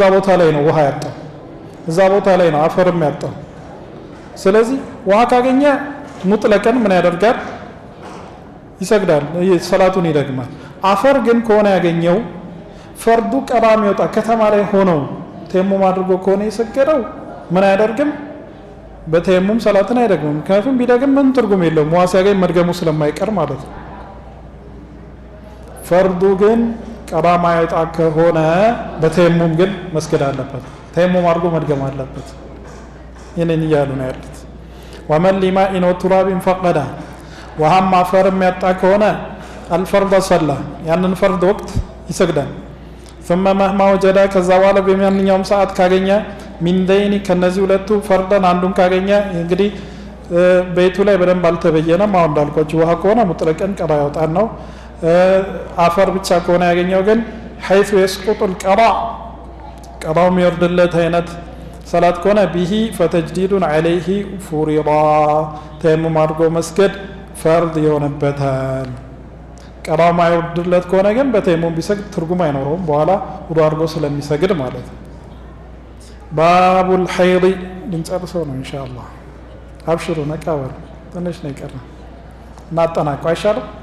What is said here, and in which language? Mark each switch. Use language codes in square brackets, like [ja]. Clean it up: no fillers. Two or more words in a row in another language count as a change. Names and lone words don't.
[am] ቦታ ላይ ነው ውሃ ያጣው እዛ ቦታ ላይ ነው አፈርም ያጣው ስለዚህ ውሃ ካገኘ ሙጥለቀን ምን ያደርጋል ይሰግዳል ሰላቱን ይደግማል አፈር ግን ከሆነ ያገኘው ፈርዱ ቀራም ይወጣ ከተማ ላይ ሆኖ ተየሙም አድርጎ ከሆነ የሰገደው ምን ያደርግም በተየሙም ሰላትን አይደግምም ምክንያቱም ቢደግም ምን ትርጉም የለውም ውሃ ሲያገኝ መድገሙ ስለማይቀር ማለት ነው ፈርዱ ግን ቀራም ይወጣ ከሆነ በተየሙም ግን መስገድ አለበት ተየሙም አድርጎ መድገም አለበት ይሄንን ይያሉ ነው ያሉት [ar] ومن لماء وتراب فقد وهم فرم [am] ያጣ ከሆነ الفرض صلى ያንን ፈርድ ወቅት ይሰግዳል [ar] ثم مهما وجد [am] ከዛ በኋላ በማንኛውም ሰዓት ካገኘ [ar] من دين [am] ከነዚህ ሁለቱ ፈርደን አንዱን ካገኘ እንግዲህ ቤቱ ላይ በደንብ አልተበየነም አሁን እንዳልኳችሁ ውሃ ከሆነ ሙጥለቀን ቀራ ያወጣን ነው አፈር ብቻ ከሆነ ያገኘው ግን [ar] حيث يسقط القضاء [am] ቀራው የሚወርድለት አይነት ሰላት ከሆነ [ar] به فتجديد عليه فرضا [am] ተየሙም አድርጎ መስገድ ፈርድ ይሆንበታል ቀራው ማይወርድለት ከሆነ ግን በተየሙም ቢሰግድ ትርጉም አይኖረውም በኋላ ውዱ አድርጎ ስለሚሰግድ ማለት ነው ባቡል ሐይድ ልንጨርሰው ነው ኢንሻአላህ አብሽሩ ነቃወር ትንሽ ነው የቀረው እናጠናቀው አይሻልም